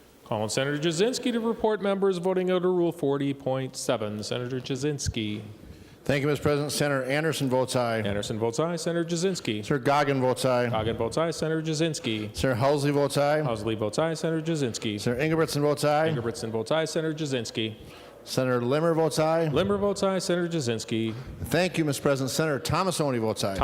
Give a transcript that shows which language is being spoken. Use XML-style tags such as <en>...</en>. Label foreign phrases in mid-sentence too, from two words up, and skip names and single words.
<en>Calling Senator Jasinski to report members voting under Rule 40.7. Senator Jasinski. Thank you, Mr. President. Senator Anderson votes aye. Anderson votes aye. Senator Jasinski. Senator Goggin votes aye. Goggin votes aye. Senator Jasinski. Senator Housley votes aye. Housley votes aye. Senator Jasinski. Senator Ingebrigtsen votes aye. Ingebrigtsen votes aye. Senator Jasinski. Senator Limmer votes aye. Limmer votes aye. Senator Jasinski. Thank you, Mr. President. Senator Thomasoni votes aye.</en>